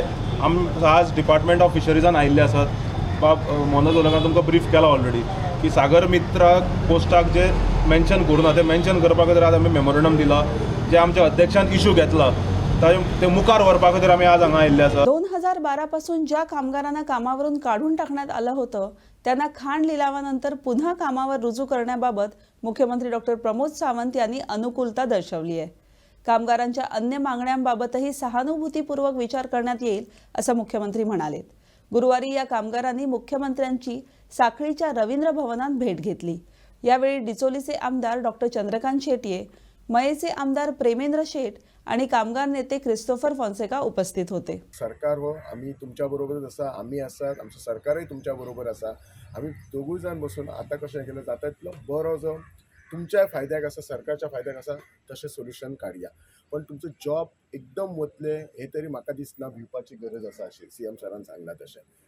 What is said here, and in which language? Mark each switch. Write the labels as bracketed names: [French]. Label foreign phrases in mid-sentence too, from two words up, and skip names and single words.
[Konkani] आज [English] department of fisheriesान [Konkani] आयिल्ले आसात. बाब मनोज ओलकार तुमकां ब्रीफ केला ऑलरेडी की सागर मित्राक पोस्टाक जे मेन्शन करूना ते मेन्शन करपा खातीर आज आमी मेमोरंडम दिला. जे आमच्या अध्यक्षान इशू घेतला ते मुखार व्हरपा खातीर आमी आज हांगा आयिल्ले आसा. [Marathi] 2012 पासून ज्या कामगारांना कामावरून काढून टाकण्यात आलं होतं त्यांना खाण लिलावानंतर पुन्हा कामावर रुजू करण्याबाबत मुख्यमंत्री डॉक्टर प्रमोद सावंत यांनी अनुकूलता दर्शवली आहे. कामगारांच्या अन्य मागण्यांबाबतही सहानुभूतीपूर्वक विचार करण्यात येईल असं मुख्यमंत्री म्हणाले. गुरुवारी या कामगारांनी मुख्यमंत्र्यांची साखळीच्या रवींद्र भवनात भेट घेतली. यावेळी डिचोलीचे आमदार डॉक्टर चंद्रकांत शेट्ये, मयेचे आमदार प्रेमेंद्र शेट आणि कामगार नेते क्रिस्तोफर फॉन्सेका उपस्थित होते. [Konkani] सरकार हो आम्ही तुमच्या बरोबरच आसा, आम्ही आसात, आमचं सरकारही तुमच्या बरोबर आसा. आम्ही दोगूय जाण बसून आता कशें केलं जाता तितलो बरो जो तुमच्या फायद्याक आसा, सरकारच्या फायद्याक आसा तशें सोल्युशन काडया. पण तुमचो जॉब एकदम वतले हे तरी म्हाका दिसना भिवपाची गरज आसा अशी CM सरान सांगला तशें.